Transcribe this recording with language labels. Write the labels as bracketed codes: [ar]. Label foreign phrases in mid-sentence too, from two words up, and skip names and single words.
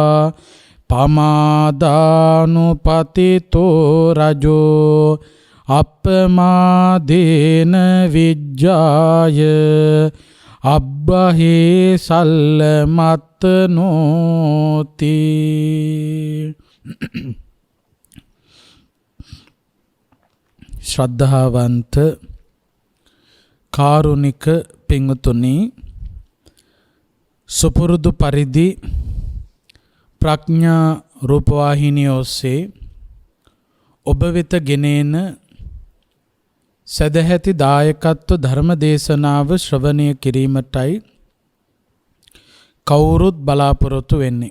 [pi] पमादानुपतितो रजो अपमादेन विज्जाय अब्बहे सल्लमत्नोति। [si] ශ්‍රද්ධාවන්ත කාරුණික පින්වතුනි සුපුරුදු පරිදි ප්‍රඥා රූපවාහිනිය ඔස්සේ ඔබ වෙත ගෙනෙන සදැහැති දායකත්ව ධර්ම දේශනාව ශ්‍රවණය කිරීමටයි කවුරුත් බලාපොරොත්තු වෙන්නේ.